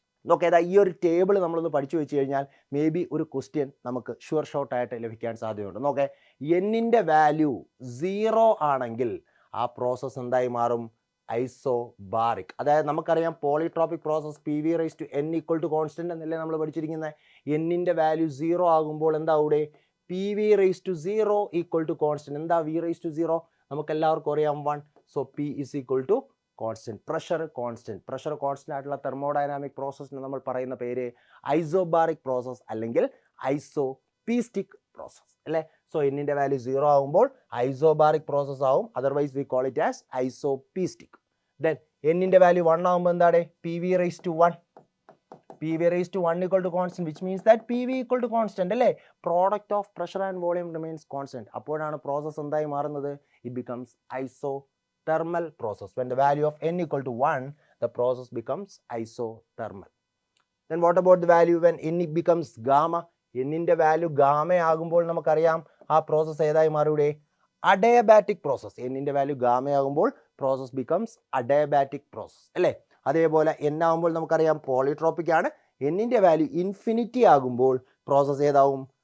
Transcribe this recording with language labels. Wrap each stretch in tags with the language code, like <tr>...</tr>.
<ml>നോക്കെ, ഈ ഒരു ടേബിൾ നമ്മളൊന്ന് പഠിച്ചു വെച്ച് കഴിഞ്ഞാൽ മേ ബി ഒരു ക്വസ്റ്റ്യൻ നമുക്ക് ഷുവർ ഷോട്ടായിട്ട് ലഭിക്കാൻ സാധ്യതയുണ്ട്. നോക്കെ, n-ന്റെ വാല്യൂ 0 ആണെങ്കിൽ ആ പ്രോസസ്സ് എന്തായി മാറും? ഐസോബാറിക്. അതായത് നമുക്കറിയാം polytropic process</ml> <en>PV raised to n equal to constant</en> <ml>എന്നല്ലേ നമ്മൾ പഠിച്ചിരിക്കുന്നത്. n-ന്റെ വാല്യൂ 0 ആകുമ്പോൾ എന്താ അവിടെ?</ml> <en>PV raised to 0 equal to constant. എന്താ V raised to 0?</en> <ml>നമുക്ക് എല്ലാവർക്കും അറിയാം 1. So P is equal to constant. Pressure constant ആയിട്ടുള്ള തെർമോഡൈനാമിക് പ്രോസസ്സിന് നമ്മൾ പറയുന്ന പേര് ഐസോബാറിക് പ്രോസസ് അല്ലെങ്കിൽ ഐസോപീസ്റ്റിക് പ്രോസസ് അല്ലേ? സോ n-ന്റെ വാല്യൂ 0 ആകുമ്പോൾ ഐസോബാറിക് പ്രോസസ് ആവും.</ml> <en>Otherwise we call it as isopiestic.</en> <ml>Then n-ന്റെ value 1 ആകുമ്പോൾ എന്താണ്? PV raised to 1.</ml> <en>PV raised to 1 equal to constant, which means that PV equal to constant</en> <ml>അല്ലേ?</ml> <en>Product of pressure and volume remains constant.</en> <ml>അപ്പോഴാണ് process എന്തായി മാറുന്നത്?</ml> <en>It becomes isothermal process. When the value of n equal to 1, the process becomes isothermal. Then what about the value when n becomes gamma?</en> <ml>n-ന്റെ value gamma ആകുമ്പോൾ നമുക്കറിയാം ആ process ഏതായി മാറൂടെ? Adiabatic process. n-ന്റെ value gamma ആകുമ്പോൾ process becomes adiabatic process അല്ലേ? അതേപോലെ n ആകുമ്പോൾ നമുക്കറിയാം polytropic ആണ്. n-ന്റെ വാല്യൂ ഇൻഫിനിറ്റി ആകുമ്പോൾ പ്രോസസ് ഏതാവും?</ml>